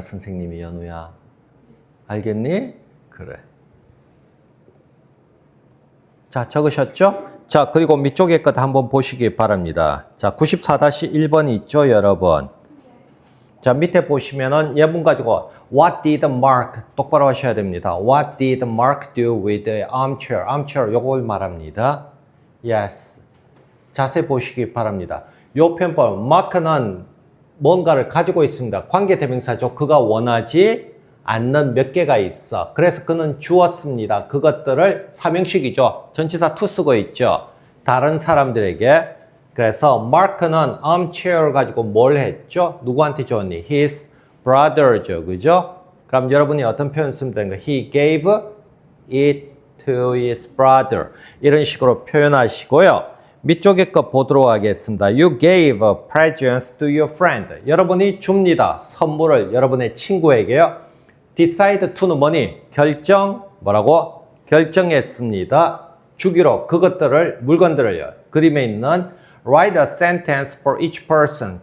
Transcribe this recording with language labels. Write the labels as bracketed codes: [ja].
[ko] 선생님이, 연우야. 알겠니? 그래. 자, 적으셨죠? 자, 그리고 밑쪽에 것 한번 보시기 바랍니다. 자, 94-1번이 있죠, 여러분? 자, 밑에 보시면은 예문 가지고 [en] What did Mark? [ko] 똑바로 하셔야 됩니다. [en] What did Mark do with the armchair? [ko] armchair 요걸 말합니다. [en] Yes. [ko] 자세히 보시기 바랍니다. 요 편법 Mark는 뭔가를 가지고 있습니다. 관계대명사죠. 그가 원하지 않는 몇 개가 있어. 그래서 그는 주었습니다. 그것들을 삼형식이죠. 전치사 to 쓰고 있죠. 다른 사람들에게. 그래서 마크는 armchair 가지고 뭘 했죠? 누구한테 줬니? [en] His brother [ko] 죠. 그죠? 그럼 여러분이 어떤 표현 쓰면 되는 거? [en] He gave it to his brother. [ko] 이런 식으로 표현하시고요. 밑쪽에 거 보도록 하겠습니다. [en] You gave presents to your friend. [ko] 여러분이 줍니다. 선물을 여러분의 친구에게요. Decide to는 뭐니? 결정, 뭐라고? 결정했습니다. 주기로 그것들을, 물건들을요. 그림에 있는 [en] Write a sentence for each person.